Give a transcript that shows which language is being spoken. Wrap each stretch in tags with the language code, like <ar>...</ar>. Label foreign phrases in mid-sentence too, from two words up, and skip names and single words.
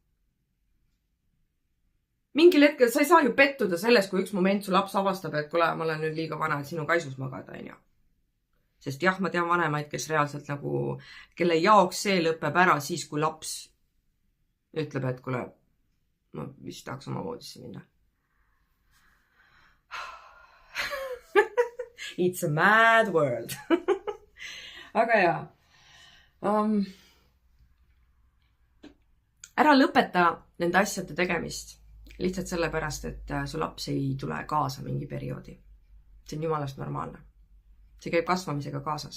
<et>Mingil hetkel sa ei saa ju pettuda selles, kui üks moment su laps avastab, et kuule, ma olen nüüd liiga vana, et sinu kaisus magada, on ju. Sest jah, ma tean vanemaid, kes reaalselt kelle jaoks see lõpeb ära siis, kui laps ütleb, et kuule, ma vist tahaks oma voodisse minna.</et> <en>It's a mad world.</en> <et>Aga jaa. Ära lõpeta nende asjade tegemist. Lihtsalt sellepärast, et su laps ei tule kaasa mingi perioodi. See on jumalast normaalne. See käib kasvamisega kaasas.</et>